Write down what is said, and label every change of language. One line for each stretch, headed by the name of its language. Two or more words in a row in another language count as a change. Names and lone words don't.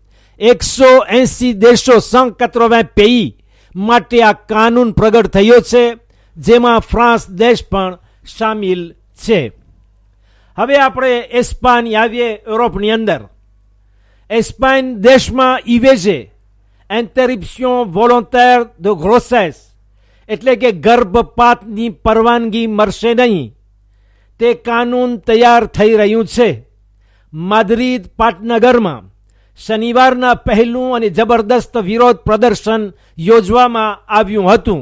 Gujarati: 180 દેશો 180 pays માટે આ કાનૂન પ્રગટ થયો છે, જેમાં ફ્રાન્સ દેશ પણ સામેલ છે. હવે આપણે એસ્પાન આવીએ. યુરોપની અંદર એસ્પાન દેશમાં
French: IVG interruption volontaire de grossesse
Gujarati: એટલે કે ગર્ભપાતની પરવાનગી મળશે નહીં. તે કાનૂન તૈયાર થઈ રહ્યું છે. માદ્રિદ પાટનગરમાં શનિવારના પહેલું અને જબરદસ્ત વિરોધ પ્રદર્શન યોજવામાં આવ્યું હતું.